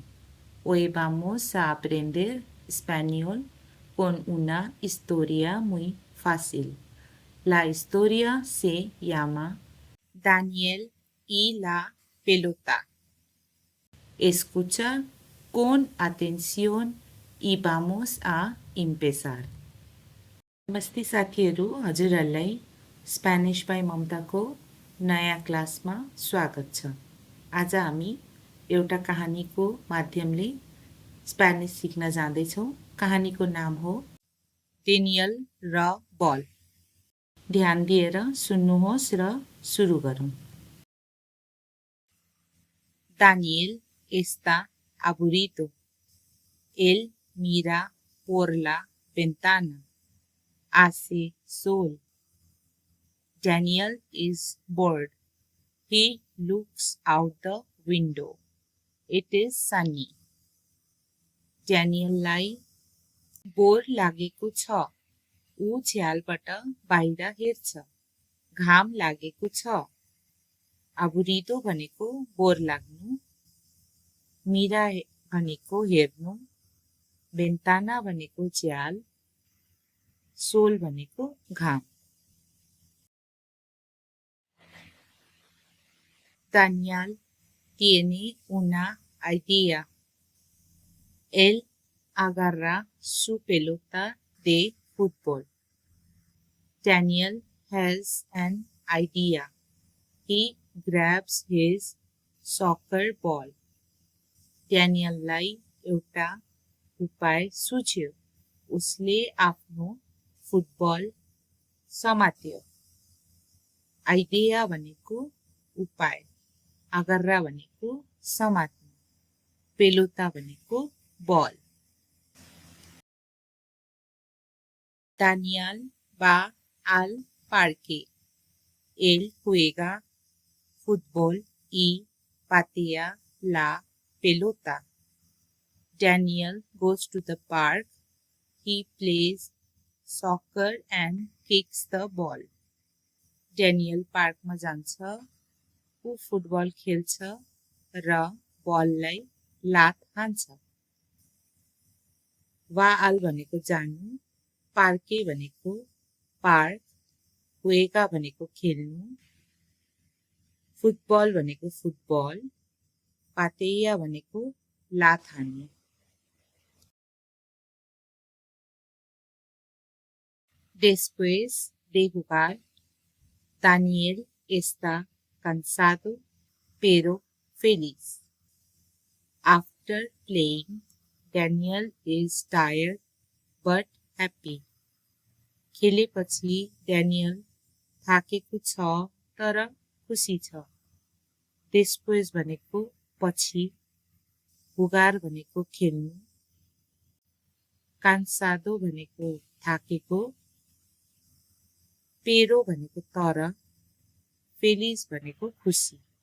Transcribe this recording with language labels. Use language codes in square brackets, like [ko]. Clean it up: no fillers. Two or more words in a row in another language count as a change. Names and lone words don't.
[es] Hoy vamos a aprender español con una historia muy fácil. La historia se llama Daniel y la pelota. Escucha con atención y vamos a empezar. [ne] नमस्ते साथीहरू, हजुरहरूलाई स्पेनिस बाई ममताको नयाँ क्लासमा स्वागत छ। आज हामी एउटा कहानीको माध्यमले स्पेनिस सिक्न जाँदैछौँ। कहानीको नाम हो डेनियल र बल। ध्यान दिएर सुन्नुहोस् र सुरु गरौँ। [es] Daniel está aburrido. Él mira por la ventana. Hace sol. [en] Daniel is bored. He looks out the window. It is sunny. [ne] Danielलाई बोर लागेको छ। ऊ झ्यालबाट बाहिर हेर्छ। घाम लागेको छ। अबुरिदो भनेको बोर लाग्नु, मिरा भनेको हेर्नु, भेन्टाना भनेको झ्याल, सोल भनेको घाम। [es] Daniel tiene una idea. Él agarra su pelota de fútbol. [en] Daniel has an idea. He grabs his soccer ball. [ne] Danielलाई एउटा उपाय सुझ्यो। उसले आफ्नो फुटबल समात्यो। आइडिया भनेको उपाय, agarra भनेको समात्नु, pelota भनेको बल। [es] Daniel va al parque. Él juega fútbol y patea la pelota. [en] Daniel goes to the park. He plays soccer and kicks the ball. [ne] Daniel पार्कमा जान्छ, ऊ फुटबल खेल्छ र बललाई लात हान्छ। वाल भनेको जानु, पार्के भनेको पार्क, हुएगा भनेको खेल्नु, फुटबल भनेको फुटबल, पातेया भनेको लात हान्नु। [es] Después de jugar, Daniel está cansado pero feliz. [en] After playing, Daniel is tired but happy. [ne] खेलेपछि ड्यानियल थाकेको छ तर खुसी छ। Después भनेको पछि, jugar भनेको खेल्नु, cansado भनेको थाकेको, pero भनेको तर, feliz भनेको खुसी।